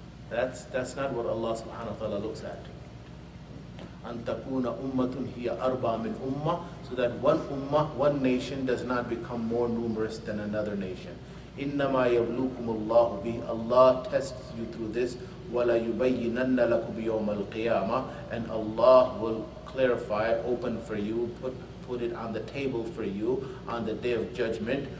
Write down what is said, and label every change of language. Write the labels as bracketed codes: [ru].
[en] That's not what Allah subhanahu wa ta'ala looks at. [ar] أَن تَكُونَ أُمَّةٌ هِيَ أَرْبَى مِنْ أُمَّةٍ. [en] So that one ummah, one nation does not become more numerous than another nation. [ar] إِنَّمَا يَبْلُوكُمُ اللَّهُ بِهِ. [en] Allah tests you through this. [ar] وَلَا يُبَيِّنَنَّ لَكُمْ يَوْمَ الْقِيَامَةِ. [en] And Allah will clarify, open for you, put it on the table for you on the day of judgment.